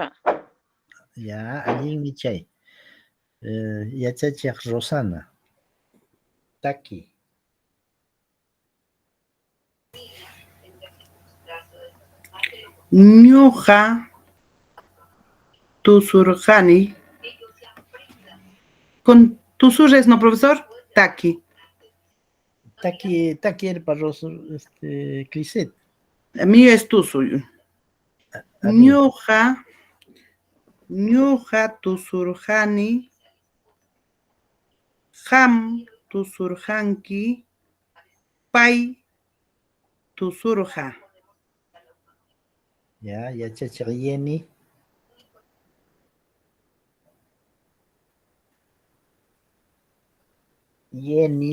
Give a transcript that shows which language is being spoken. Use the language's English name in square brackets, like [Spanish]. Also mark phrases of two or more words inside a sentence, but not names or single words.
[Quechua] Ya, allinmi chay. Yachachiq Rosana. Taki. Ñuqa tusurqani. [Spanish] Con tusures, ¿no, profesor? [Quechua] Taki. [Spanish] Taki era para Clisset. El mío es tusu. A ver. [Quechua] Ñuqa tusurqani. Qam tusurqanki. Pay tusurqa. Ya, yachachiq Yeni. Yeni.